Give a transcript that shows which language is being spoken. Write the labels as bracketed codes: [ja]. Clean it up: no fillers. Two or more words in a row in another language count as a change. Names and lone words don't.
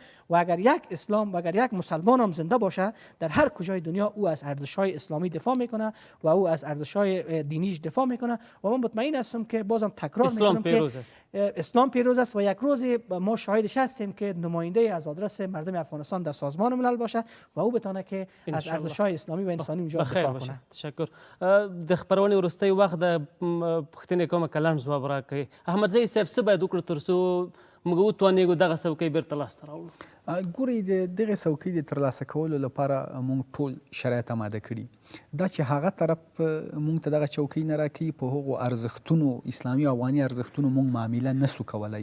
[fa] و اگر یک اسلام و اگر یک مسلمان هم زنده باشه در هر کجای دنیا، او از ارزش‌های اسلامی دفاع میکنه و او از ارزش‌های دینیش دفاع میکنه. و من مطمئن هستم که بازم تکرار میکنم که اسلام پیروز است و یک روزی ما شاهدش هستیم که نماینده از آدرس مردم افغانستان در سازمان ملل باشه و او بتونه که از ارزش‌های اسلامی و انسانی اونجا دفاع کنه. تشکر. [ps] د خبرونې وروستی وخت د پوښتنې کومه کلنډ ځواب راکړئ. احمدزی صاحب څه باید وکړو تر څو موږ وتوانېږو دغه څوکۍ بیرته لاسته راوړو؟ ګورئ د دغه څوکۍ د ترلاسه کولو لپاره موږ ټول شرایط آماده کړي. دا چې هغه طرف موږ ته دغه چوکۍ نه راکوي، په هغو ارزښتونو اسلامي او افغاني ارزښتونو موږ معامله نسو کولی.